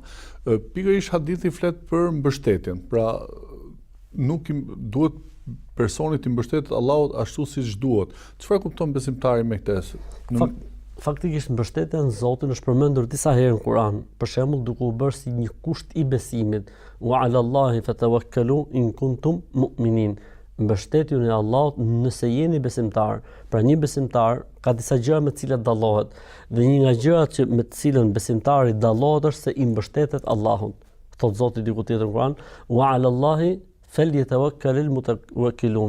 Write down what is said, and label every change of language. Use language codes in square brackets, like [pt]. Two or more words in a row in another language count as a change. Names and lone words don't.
[sq] Pikërisht hadithi flet për mbështetjen. Pra nuk duhet personit të mbështetet Allahut ashtu siç duhet. Çfarë kupton besimtari me këtë? Faktikisht mbështetja në Zotin është përmendur disa herë në Kur'an, për shembull duke u bërë si një kusht i besimit: [ar] "وعلى الله فتوكلوا إن كنتم مؤمنين." [sq] Mbështetju në Allahut nëse jeni besimtar. Pra një besimtar ka disa gjëra me të cilat dallohet, dhe një nga gjërat me të cilën besimtari dallohet është se i mbështetet Allahut. Thot Zoti diku tjetër në Kur'an: [ar] "وعلى الله فليتوكل المتوكلون."